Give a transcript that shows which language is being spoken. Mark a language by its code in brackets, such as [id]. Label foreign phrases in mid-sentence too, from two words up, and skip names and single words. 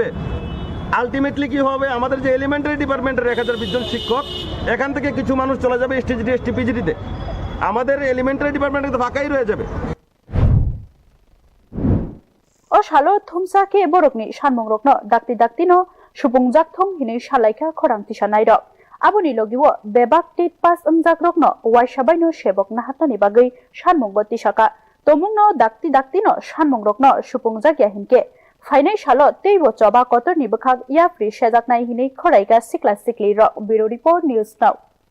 [bn] আলটিমেটলি কি হবে, আমাদের যে [en] elementary department's [bn] 1020 জন শিক্ষক, এখান থেকে কিছু মানুষ চলে যাবে এসটিজিটি এসটিপিজিটিতে, আমাদের [en] elementary department [bn] তো ফাঁকাই রয়ে যাবে। [trp] ও শালো থুমসাকে বরকনি সানমংরকনো দাক্তি-দাক্তিনো সুপুংজাকথং হিनै সালাইখা খরাং tisanai rok aboni logiwo bebak tit pas amjakrokno waisabaino sebok nahatnani bagui sanmungbo tisaka tomungno dakti-daktino sanmungrokno supungjagya hinke fainai salo teibo choba kotorni bwkhak yapri sejaknai hinai khoraika sikla sikli rok [en] bureau report news now।